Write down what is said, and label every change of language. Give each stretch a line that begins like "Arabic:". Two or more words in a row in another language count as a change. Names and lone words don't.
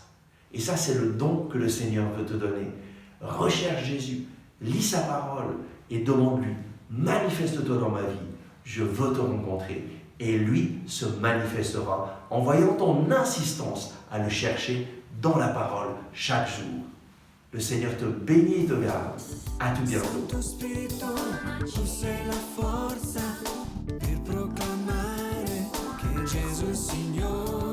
French: Et ça, c'est le don que le Seigneur veut te donner. Recherche Jésus, lis sa parole et demande-lui, manifeste-toi dans ma vie, je veux te rencontrer. Et lui se manifestera en voyant ton insistance à le chercher dans la parole chaque jour. Le Seigneur te bénit et te garde. À tout bientôt.
Italian: Santo Spirito, tu sei la forza per proclamare che Gesù è il Signore.